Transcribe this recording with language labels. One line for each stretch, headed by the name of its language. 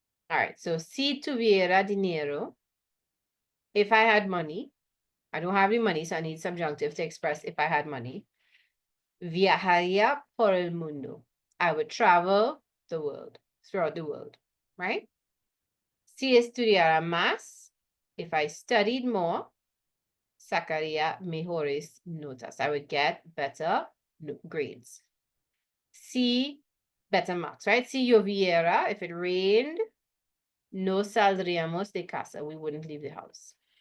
English: All right, so
Spanish: si tuviera dinero,
English: if I had money, I don't have any money, so I need subjunctive to express if I had money.
Spanish: Viajaría por el mundo.
English: I would travel the world, throughout the world, right?
Spanish: Si estudiara más,
English: if I studied more,
Spanish: sacaría mejores notas.
English: I would get better grades. Si, better marks, right?
Spanish: Si lloviera,
English: if it rained,
Spanish: no saldríamos de casa.
English: We wouldn't leave the house.